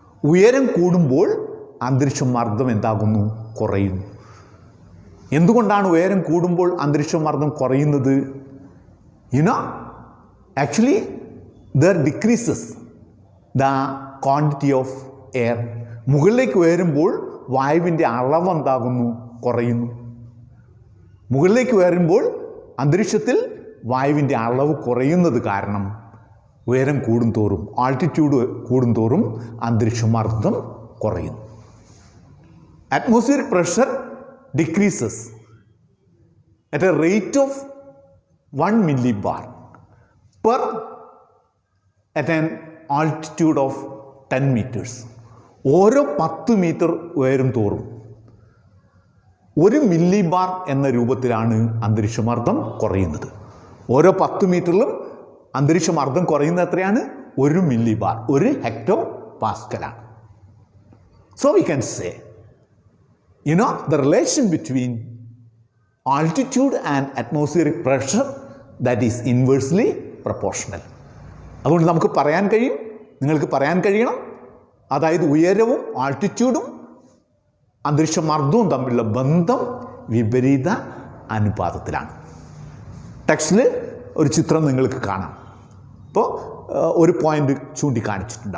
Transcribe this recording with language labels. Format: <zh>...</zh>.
<ml>ഉയരം കൂടുമ്പോൾ അന്തരീക്ഷ മർദ്ദം എന്താകുന്നു? കുറയുന്നു. എന്തുകൊണ്ടാണ് ഉയരം കൂടുമ്പോൾ അന്തരീക്ഷ മർദ്ദം കുറയുന്നത്?</ml> <en>Actually there decreases the quantity of air.</en> <ml>മുകളിലേക്ക് ഉയരുമ്പോൾ വായുവിൻ്റെ അളവ് എന്താകുന്നു? കുറയുന്നു. മുകളിലേക്ക് ഉയരുമ്പോൾ അന്തരീക്ഷത്തിൽ വായുവിൻ്റെ അളവ് കുറയുന്നത് കാരണം ഉയരം കൂടുന്തോറും, ആൾട്ടിറ്റ്യൂഡ് കൂടുന്തോറും അന്തരീക്ഷ മർദ്ദം കുറയുന്നു.</ml> <en>Atmospheric pressure decreases at a rate of 1 millibar per at an altitude of 10 meters.</en> <ml>ഓരോ 10 മീറ്റർ ഉയരം തോറും 1 മില്ലിബാർ എന്ന രൂപത്തിലാണ് അന്തരീക്ഷ മർദ്ദം കുറയുന്നത്. ഓരോ 10 മീറ്ററിലും അന്തരീക്ഷ മർദ്ദം കുറയുന്നത് എത്രയാണ്? 1 millibar, 1 hecto പാസ്കലാണ്.</ml> <en>So we can say the relation between altitude and atmospheric pressure, that is inversely proportional.</en> <ml>അതുകൊണ്ട് നമുക്ക് പറയാൻ കഴിയും, നിങ്ങൾക്ക് പറയാൻ കഴിയണം, അതായത് ഉയരവും ആൾട്ടിറ്റ്യൂഡും അന്തരീക്ഷ മർദ്ദവും തമ്മിലുള്ള ബന്ധം വിപരീത അനുപാതത്തിലാണ്. ടെക്സ്റ്റിൽ ഒരു ചിത്രം നിങ്ങൾക്ക് കാണാം. ഇപ്പോൾ ഒരു പോയിന്റ് ചൂണ്ടിക്കാണിച്ചിട്ടുണ്ട്.</ml>